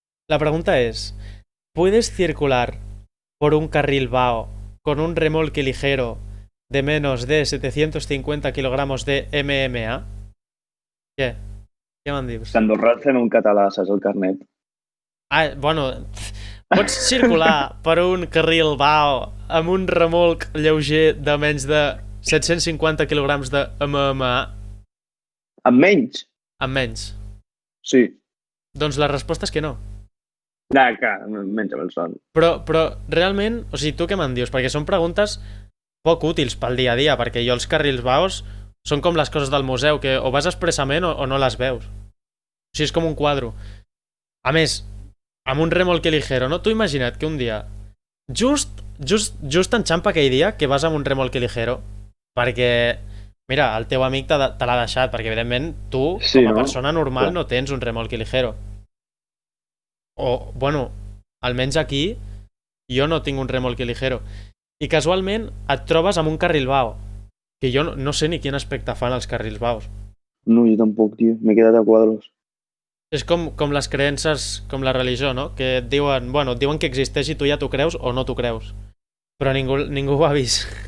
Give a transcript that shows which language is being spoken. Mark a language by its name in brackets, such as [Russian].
[Spanish] La pregunta es, ¿puedes circular por un carril vago con un remolque ligero de menos de 750 kilogramos de MMA? [Catalan] Què? Què me'n dius? S'andorra fent un català, saps, el carnet. Ah, bueno, pots circular per un carril vago amb un remolc lleuger de menys de 750 quilograms de MMA? Amb menys? Amb menys. Sí. Doncs la resposta és que no. Que menys amb el son. Però realment, o sigui, tu què me'n dius? Perquè són preguntes poc útils pel dia a dia, perquè jo els carrils vaos són com les coses del museu, que o vas expressament o no les veus. O sigui, és com un quadre. A més, amb un remolque ligero, no? Tu imagina't que un dia, just enxampa aquell dia que vas amb un remolque ligero, perquè, mira, el teu amic te l'ha deixat, perquè evidentment tu, Sí, com a no? persona normal, Clar. no tens un remolque ligero. O, bueno, almenys aquí, jo no tinc un remolque ligero. I casualment et trobes amb un carril vao, que jo no sé ni quin aspecte fan els carrils vaos. No, jo tampoc, tio. M'he quedat a quadros. És com les creences, com la religió, no? Que et diuen, bueno, et diuen que existeix i tu ja t'ho creus o no t'ho creus. Però ningú ho ha vist.